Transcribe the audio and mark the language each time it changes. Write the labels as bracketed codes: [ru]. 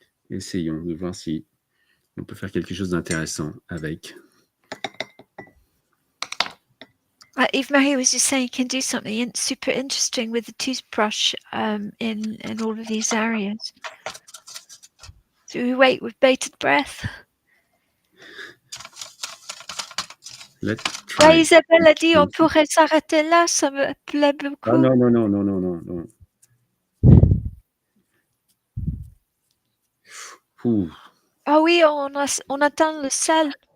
[fr] Essayons de voir si on peut faire quelque chose d'intéressant avec. [en] Yves-Marie was just saying you can do something super interesting with the toothbrush in all of these areas. So we wait with bated breath. Let's try. [fr] Isabelle a dit on pourrait s'arrêter là, ça me plaît beaucoup. Ah non. Ah oui, on atteint le sel.